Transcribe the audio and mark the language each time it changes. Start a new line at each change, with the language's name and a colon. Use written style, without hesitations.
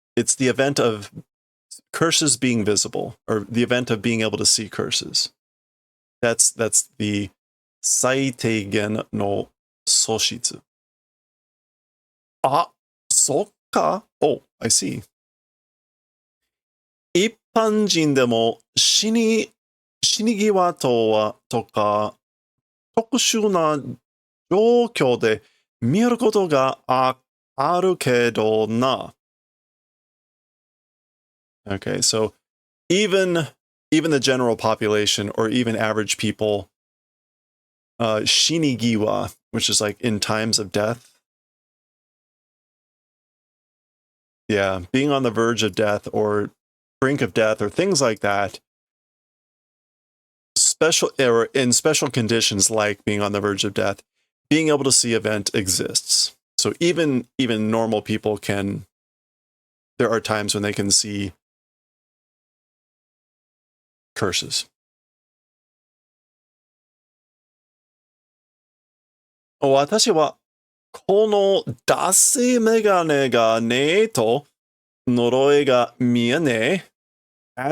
English: It's the event of curses being visible, or the event of being able to see curses. That's the 最低限の素質.
Japanese: あ、そっか?
English: Oh, I see.
Japanese: 一般人でも死に際とか特殊な状況で見えることがあるけどな.
English: Okay, so even the general population, or even average people, shinigiwa, which is like in times of death. Yeah, being on the verge of death or brink of death or things like that. Or in special conditions like being on the verge of death, being able to see event exists. So even normal people can, there are times when they can see curses.
Japanese: 私はこのダセメガネがねえと呪いが見えねえ.